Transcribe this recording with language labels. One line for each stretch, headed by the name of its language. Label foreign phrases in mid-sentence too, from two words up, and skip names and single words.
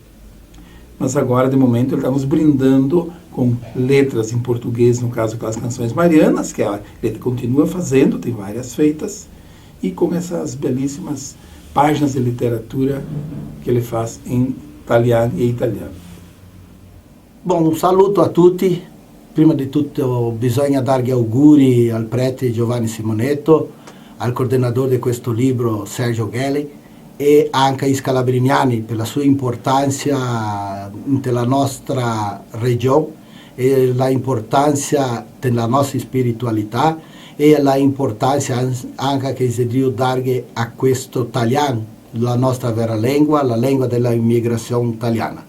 Portuguese: Mas agora, de momento, ele está nos brindando com letras em português, no caso, aquelas canções marianas, que ele continua fazendo, tem várias feitas, e com essas belíssimas páginas de literatura que ele faz em italiano e italiano. Bom,
Italian: un saluto a tutti. Prima di tutto bisogna dare gli auguri al prete Giovanni Simonetto, al coordinatore di questo libro Sergio Gelli, e anche ai scalabriniani per la sua importanza nella nostra regione e la importanza della nostra spiritualità e la importanza anche che si deve dare a questo italiano, la nostra vera lingua, la lingua dell'immigrazione italiana.